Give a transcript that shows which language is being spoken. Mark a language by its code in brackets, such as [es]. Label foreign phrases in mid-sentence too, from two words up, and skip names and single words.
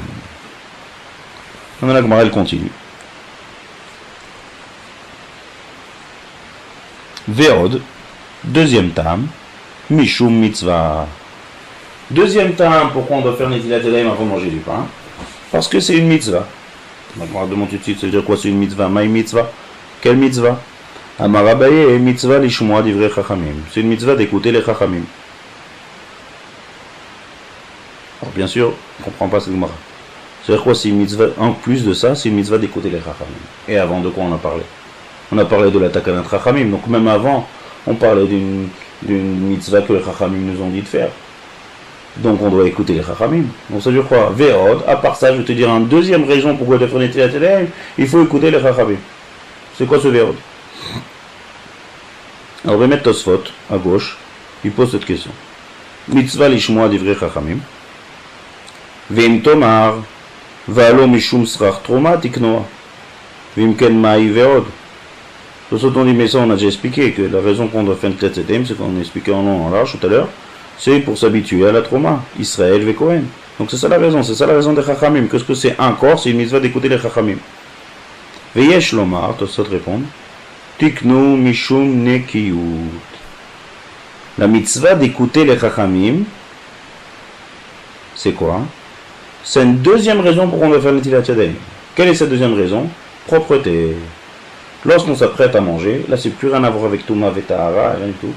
[fr] Maintenant la Gemara elle continue. Ve'od, deuxième tam, [he] משום מצוה. [fr] Deuxième tam, pourquoi on doit faire [he] נטילת ידיים [fr] avant de manger du pain? Parce que c'est une mitzvah. La Gemara demande tout de suite, ça veut dire quoi c'est une mitzvah? [he] מאי מצוה? [fr] Quelle mitzvah? [he] אמר אביי מצוה לשמוע דברי חכמים. [fr] C'est une mitzvah d'écouter les chachamim. Alors bien sûr, on ne comprend pas cette Gemara. C'est-à-dire quoi c'est une mitzvah? En plus de ça, c'est une mitzvah d'écouter les chachamim. Et avant, de quoi on a parlé? On a parlé de la [he] תקנת חכמים. [fr] Donc même avant, on parlait d'une mitzvah que les chachamim nous ont dit de faire. Donc on doit écouter les chachamim. Donc ça veut dire quoi? Ve'od, à part ça, je vais te dire une deuxième raison pourquoi de faire [he] נטילת ידיים, [fr] il faut écouter les chachamim. C'est quoi ce ve'od? Alors, on va mettre Tosfot à gauche, il pose cette question. [he] מצוה לשמוע דברי חכמים. ואם תאמר, והלא משום סרך תרומה תיקנו. ואם כן מאי ועוד. [fr] Tosfot on dit, mais ça on a déjà expliqué, que la raison qu'on doit faire une tête c'est qu'on a expliqué en long en large tout à l'heure, c'est pour s'habituer à la troma, Israël ve Kohen. Donc c'est ça la raison des chachamim. Qu'est-ce que c'est encore? C'est une mitzvah d'écouter les chachamim. [he] ויש לומר, Tosfot répond, תיקנו משום נקיות. [fr] La mitzvah d'écouter les chachamim, c'est quoi? C'est une deuxième raison pour qu'on doit faire [he] נטילת ידיים. [fr] Quelle est cette deuxième raison? Propreté. Lorsqu'on s'apprête à manger, là c'est plus rien à voir avec Touma et Tahara, rien du tout.